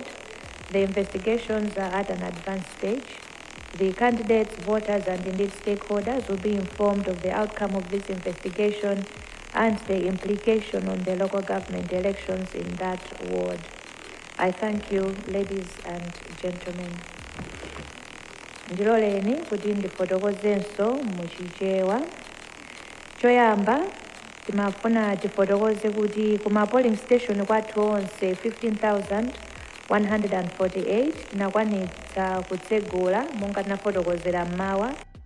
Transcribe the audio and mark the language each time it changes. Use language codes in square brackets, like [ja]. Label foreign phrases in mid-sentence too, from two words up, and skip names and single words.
[en] The investigations are at an advanced stage. The candidates, voters, and indeed stakeholders will be informed of the outcome of this investigation and the implication on the local government elections in that ward. I thank you, ladies and gentlemen. [ny] Ndiloleni kuti ndifotokozenso muchichewa. Choyamba, timafuna tifotokoze kuti kuma polling station kwathu onse 15,148 tinakwanitsa kutsegula monga tinafotokozera mmawa